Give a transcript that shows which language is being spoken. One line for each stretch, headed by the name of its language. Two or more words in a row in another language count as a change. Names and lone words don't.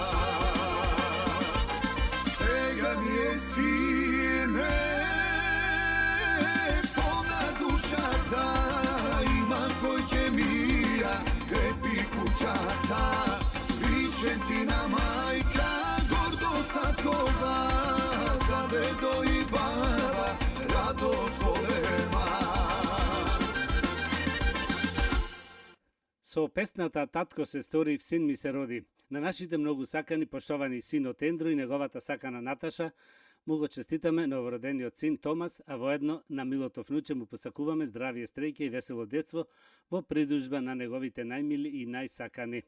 Macedonian: Свега ми је сине, полна душа та, има којке мија, крепи кућата, Вичентина мајка, гордо статкова, за дедо и баба, радост голема. Со песната Татко се стори, син ми се роди. На нашите многу сакани, поштовани синот Ендру и неговата сакана Наташа, му го честитаме новородениот син Томас, а воедно на милото внуче му посакуваме здравие, стреќа и весело детство во придружба на неговите најмили и најсакани.